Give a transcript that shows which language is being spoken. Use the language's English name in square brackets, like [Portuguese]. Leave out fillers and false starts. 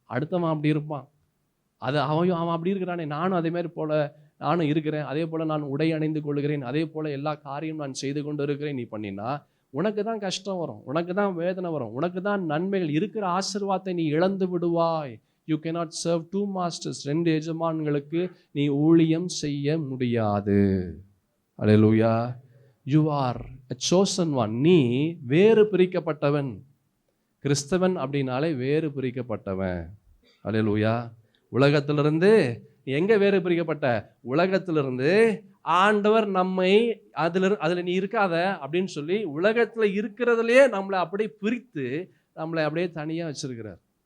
[Tamil] அடுத்தவன் அப்படி இருப்பான், அது அவன் அப்படி இருக்கிறானே, நானும் அதே மாதிரி போல நானும் இருக்கிறேன், அதே போல் நான் உடை அணிந்து கொள்கிறேன், அதே போல் எல்லா காரியம் நான் செய்து கொண்டு இருக்கிறேன், நீ பண்ணினா உனக்கு தான் கஷ்டம் வரும், உனக்கு தான் வேதனை வரும், உனக்கு தான் நன்மைகள் இருக்கிற ஆசீர்வாதத்தை நீ இழந்து விடுவாய். [English] You cannot serve 2 masters. [Tamil] 2 எஜமான்களுக்கு நீ ஊழியம் செய்ய முடியாது. ஹல்லேலூயா. [English] You are a chosen one. [Tamil] நீ வேறு பிரிக்கப்பட்டவன். கிறிஸ்தவன் அப்படின்னாலே வேறு பிரிக்கப்பட்டவன். ஹல்லேலூயா. உலகத்திலிருந்து எங்க வேறு பிரிக்கப்பட்ட? உலகத்திலிருந்து ஆண்டவர் நம்மை அதுல நீ இருக்காத அப்படின்னு சொல்லி உலகத்துல இருக்கிறதுலயே நம்மளை அப்படியே பிரித்து நம்மளை அப்படியே தனியா வச்சிருக்கிறார்.